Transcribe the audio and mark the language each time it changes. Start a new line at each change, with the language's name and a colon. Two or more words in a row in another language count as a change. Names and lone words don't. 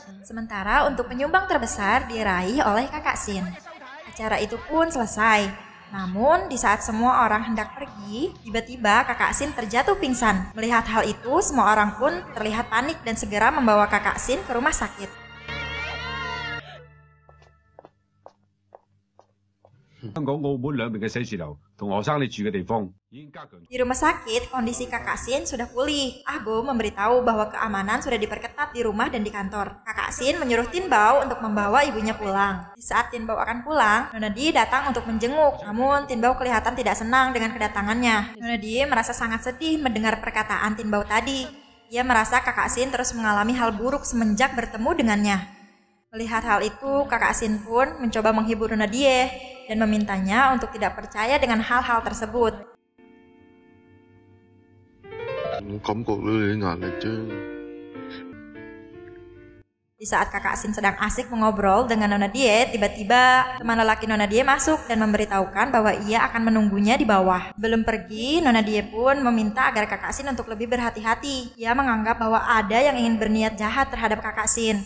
Indonesian: Sementara untuk penyumbang terbesar diraih oleh Kakak Sin. Acara itu pun selesai. Namun, di saat semua orang hendak pergi, tiba-tiba Kakak Sin terjatuh pingsan. Melihat hal itu, semua orang pun terlihat panik dan segera membawa Kakak Sin ke rumah sakit.
Cantonese: 香港、澳門兩邊嘅寫字樓同學生你住嘅地方已經加強。
Indonesian: Di rumah sakit, kondisi Kakak Sin sudah pulih. Ahgo memberitahu bahwa keamanan sudah diperketat di rumah dan di kantor. Kakak Sin menyuruh Tin Bao untuk membawa ibunya pulang. Di saat Tin Bao akan pulang, Nona Die datang untuk menjenguk. Namun, Tin Bao kelihatan tidak senang dengan kedatangannya. Nona Die merasa sangat sedih mendengar perkataan Tin Bao tadi. Ia merasa Kakak Sin terus mengalami hal buruk semenjak bertemu dengannya. Melihat hal itu, Kakak Sin pun mencoba menghibur Nona Die dan memintanya untuk tidak percaya dengan hal-hal tersebut.
Cantonese: 我感覺到你壓力啫。
Indonesian: Di saat Kakak Sin sedang asik mengobrol dengan Nona Die, tiba-tiba teman lelaki Nona Die masuk dan memberitahukan bahwa ia akan menunggunya di bawah. Belum pergi, Nona Die pun meminta agar Kakak Sin untuk lebih berhati-hati. Ia menganggap bahwa ada yang ingin berniat jahat terhadap Kakak Sin.